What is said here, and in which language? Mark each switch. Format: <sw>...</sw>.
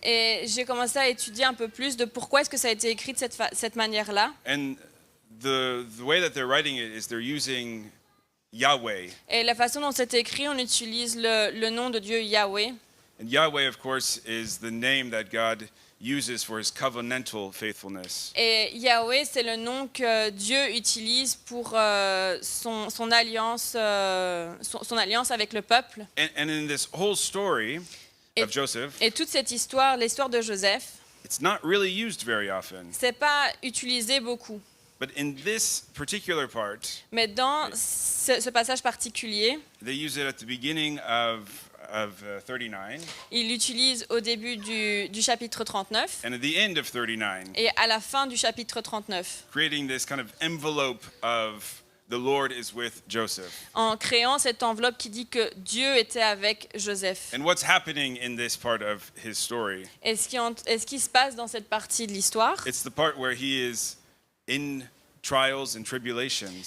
<fr>Et j'ai commencé à étudier un peu plus de pourquoi est-ce que ça a été écrit de cette manière-là.</fr> <en>And the way that they're writing it is they're using Yahweh.</en> <fr>Et la façon dont c'est écrit, on utilise le nom de Dieu Yahweh.</fr> <en>And Yahweh, of course, is the name that God uses for his covenantal faithfulness.</en> <fr>Et Yahweh, c'est le nom que Dieu utilise pour son alliance avec le peuple.</fr> <en>And in this whole story of Joseph,</en> <fr>Et toute cette histoire, l'histoire de Joseph,</fr> <en>it's not really used very often.</en> <fr>c'est pas utilisé beaucoup.</fr> <en>But in this particular part,</en> <fr>Mais dans ce passage particulier,</fr> <en>they use it at the beginning of 39</en> <fr>il l'utilise au début du chapitre 39</fr> <en>and at the end of 39,</en> <fr>et à la fin du chapitre 39,</fr> <en>creating this kind of envelope of the Lord is with Joseph.</en> <fr>en créant cette enveloppe qui dit que Dieu était avec Joseph.</fr> <en>And what's happening in this part of his story?</en> <fr>Et ce qui se passe dans cette partie de l'histoire,</fr> <en>It's the part where he is in trials and tribulations.</en>